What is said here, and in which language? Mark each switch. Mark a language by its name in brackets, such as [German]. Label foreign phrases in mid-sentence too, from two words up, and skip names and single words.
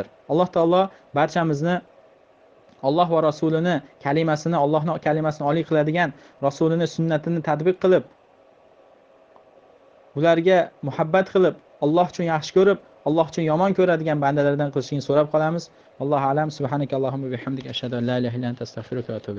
[Uzbek] Alloh taolo barchamizni Alloh va Rasulini kalimasini, Allohning kalimasini oliy qiladigan, Rasulini sunnatini tatbiq qilib, ularga muhabbat qilib, Alloh uchun yaxshi ko'rib, Alloh uchun yomon ko'radigan bandalardan qilishini so'rab qolamiz. [Arabic] الله أعلم. سبحانك اللهم وبحمدك أشهد أن لا إله إلا أنت أستغفرك وأتوب إليك.